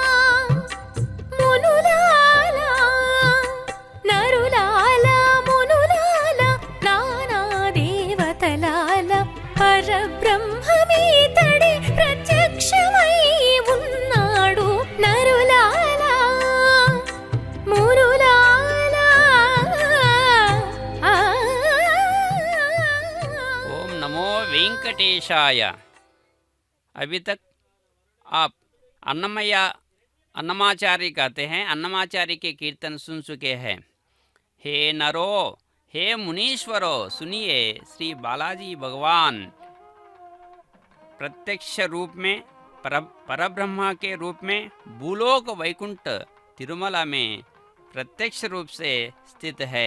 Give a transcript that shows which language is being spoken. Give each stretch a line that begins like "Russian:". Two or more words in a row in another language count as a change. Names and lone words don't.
Telugu: మునులాలా నరులాలా మునులాలా నానా దేవతలాల పరబ్రహ్మమీతడి ప్రత్యక్షమై ఉన్నాడు నరులాలా మునులాలా
Sanskrit: ओम नमो वेंकटेशाय।
Hindi: अभी तक आप अन्नमाचार्य कहते हैं, अन्नमाचार्य के कीर्तन सुन चुके हैं। हे नरो, हे मुनीश्वरो, सुनिए श्री बालाजी भगवान प्रत्यक्ष रूप में परब्रह्मा के रूप में भूलोक वैकुंठ तिरुमला में प्रत्यक्ष रूप से स्थित है।